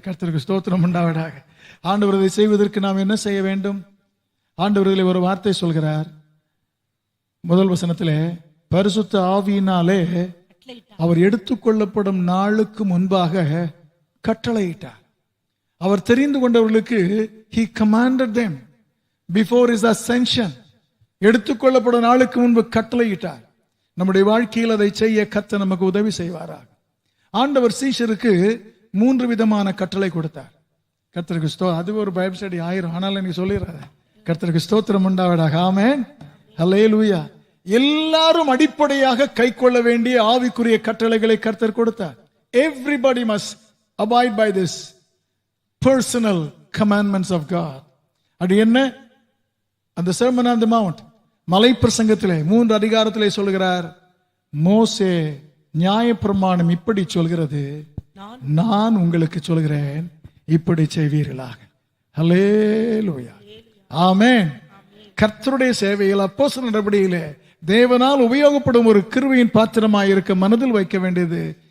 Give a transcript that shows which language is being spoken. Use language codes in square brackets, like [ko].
[ta] கர்த்தருக்கு ஸ்தோத்திரம் உண்டாவதாக. ஆண்டவர் இதை செய்வதற்கு நாம் என்ன செய்ய வேண்டும்? ஆண்டவர்களே, ஒரு வார்த்தை சொல்கிறார் முதல் வசனத்திலே, பரிசுத்த ஆவியினாலே அவர் எடுத்துக்கொள்ளப்படும் நாளுக்கு முன்பாக கட்டளையிட்டார். அவர் தெரிந்து கொண்டவர்களுக்கு [en] he commanded them before his ascension. [ta] எடுத்துக்கொள்ளப்படும் நாளுக்கு முன்பு கட்டளையிட்டார். நம்முடைய வாழ்க்கையில் அதை செய்ய கர்த்தர் நமக்கு உதவி செய்வாராக. ஆண்டவர் சீஷருக்கு 3 விதமான கட்டளை கொடுத்தார். கர்த்தருக்கு ஸ்தோத்திரம். அது ஒரு பைபிள் ஸ்டடி ஆயிரம், ஆனால் எனக்கு சொல்லிடுறாரு. கர்த்தருக்கு ஸ்தோத்திரம் உண்டாவதாக. ஆமென். ஹல்லேலூயா. எல்லாரும் அடிப்படையாக கை கொள்ள வேண்டிய ஆவிக்குரிய கட்டளைகளை கர்த்தர் கொடுத்தார். [en] Everybody must abide by this personal commandments of God. [ta] அது என்ன? அந்த [en] Sermon on the Mount, [ta] மலை பிரசங்கத்திலே 3 அதிகாரத்திலே சொல்கிறார், மோசே நியாயப்பிரமாணம் இப்படி சொல்கிறது, நான் உங்களுக்கு சொல்கிறேன், இப்படி செய்வீர்களாக. ஹல்லேலூயா. ஆமென். கர்த்தருடைய சேவையில் அப்போஸ்தலர் நடபடியிலே தேவனால் உபயோகப்படும் ஒரு கிருபையின் பாத்திரமாய் இருக்க மனதில் வைக்க வேண்டியது